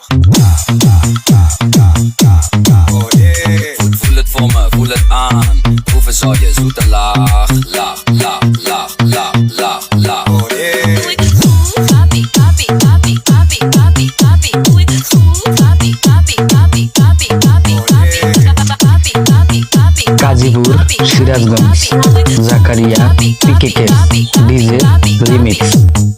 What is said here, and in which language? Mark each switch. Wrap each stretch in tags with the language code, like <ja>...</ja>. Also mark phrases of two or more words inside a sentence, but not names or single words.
<en>Oh yeah.</en> <nl>Voel het voor me, voel het aan. Proeven zal je zoete laag, laag, laag, laag, laag, laag, laag.</nl> <en>Oh yeah.</en> <nl>Doe ik het goed,</nl> <es>papi, papi, papi, papi, papi, papi.</es> <nl>Doe ik het goed,</nl> <es>papi, papi, papi, papi, papi, papi, papi, papi, papi.</es> <bn>গাজীপুর সিরাজগঞ্জ জাকারিয়া পিকেকেস ডিজে রিমিক্স।</bn>